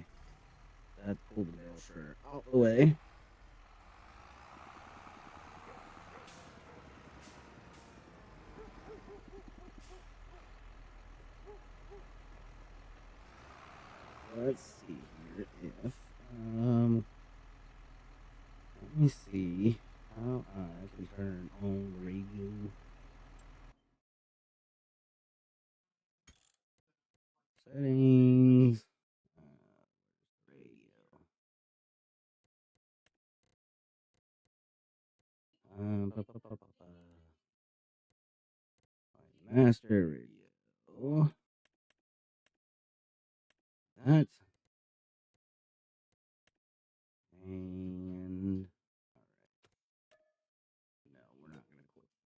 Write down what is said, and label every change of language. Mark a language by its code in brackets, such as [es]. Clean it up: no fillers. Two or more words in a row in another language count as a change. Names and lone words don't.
[en] That pulled the bale shredder out the way. Let's see here if let me see how I can turn on the radio. Settings. Radio. Ba, ba, ba, ba, ba. Master radio. That. And no, we're not gonna quit.